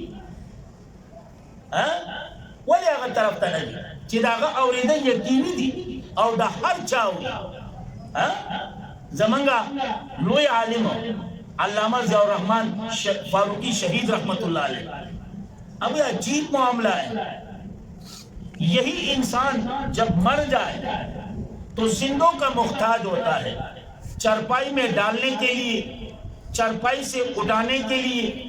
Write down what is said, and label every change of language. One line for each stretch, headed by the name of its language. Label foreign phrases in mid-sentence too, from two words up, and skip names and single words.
Pashto: ولې هغه طرف ته نه دي چې داغه اورېده یقیني دي او د هر چا اوري زمونږ لوی عالم
Urdu: علامہ ضیاء الرحمن فاروقی شہید رحمت اللہ علیہ اب یہ عجیب معاملہ ہے یہی انسان جب مر جائے تو زندوں کا محتاج ہوتا ہے چرپائی میں ڈالنے کے لیے چرپائی سے اٹھانے کے لیے